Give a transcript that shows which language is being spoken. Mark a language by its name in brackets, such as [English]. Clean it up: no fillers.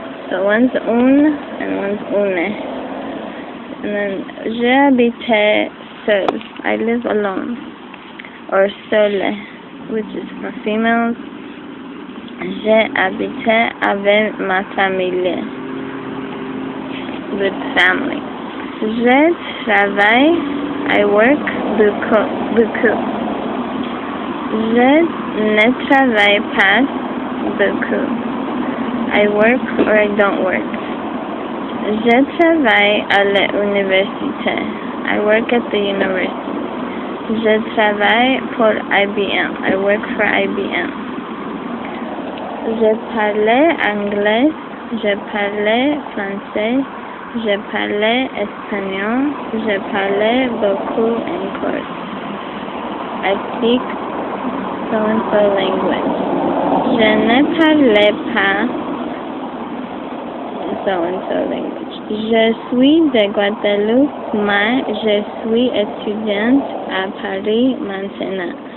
[English] So one's un and one's une. And then [French] j'habitais seul. [English] I live alone. Or seule, which is for females. [French] J'habitais avec ma famille. [English] With family. [French] Je travaille, [English] I work beaucoup. [French] Je ne travaille pas beaucoup. [English] I work or I don't work. [French] Je travaille à l'université. [English] I work at the university. [French] Je travaille pour IBM. [English] I work for IBM. [French] Je parlais anglais. Je parlais français. Je parlais espagnol. Je parlais beaucoup en cours. [English] I speak so-and-so language. [French] Je ne parlais pas [English] so-and-so language. [French] Je suis de Guadeloupe, mais je suis étudiante à Paris maintenant.